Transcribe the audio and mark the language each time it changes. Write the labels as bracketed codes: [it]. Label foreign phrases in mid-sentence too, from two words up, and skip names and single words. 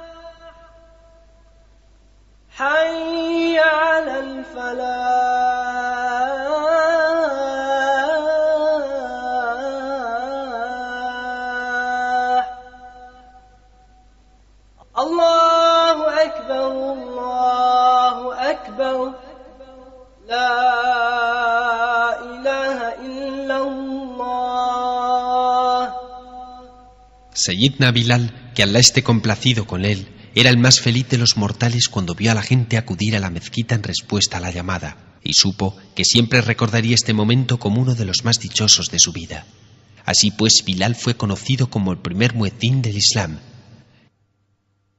[ar] حي على الفلاح الله أكبر الله أكبر لا إله إلا الله. [es] Sayyidna Bilal, que Allah esté complacido con él, era el más feliz de los mortales cuando vio a la gente acudir a la mezquita en respuesta a la llamada, y supo que siempre recordaría este momento como uno de los más dichosos de su vida. Así pues, Bilal fue conocido como el primer muezín del Islam.